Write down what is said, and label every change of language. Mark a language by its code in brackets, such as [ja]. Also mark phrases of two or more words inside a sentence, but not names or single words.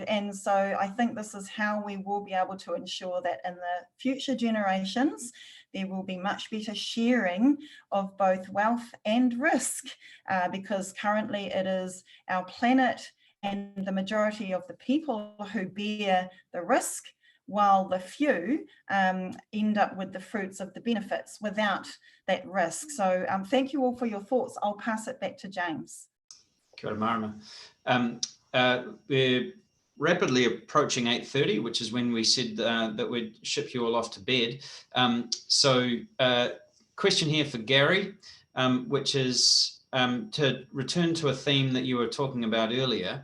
[en] And so I think this is how we will be able to ensure that in the future generations there will be much better sharing of both wealth and risk, because currently it is our planet and the majority of the people who bear the risk, while the few end up with the fruits of the benefits without that risk. So thank you all for your thoughts. I'll pass it back to James. [mi] Kia ora, Marama. [en] We're rapidly approaching 8:30, which is when we said that we'd ship you all off to bed. Question here for Gary, which is to return to a theme that you were talking about earlier.